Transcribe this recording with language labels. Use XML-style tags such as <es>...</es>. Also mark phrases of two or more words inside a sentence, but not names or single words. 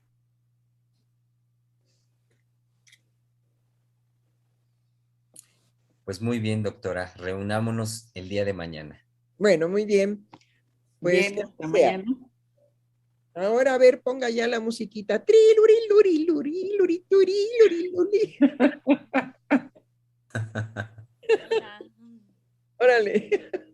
<es>Pues muy bien, doctora, reunámonos el día de mañana. Bueno, muy bien. Pues bien, hasta mañana. Ahora, a ver, ponga ya la musiquita. Triluri, luri, luri, luri, turi, luri, luri. Órale.</es>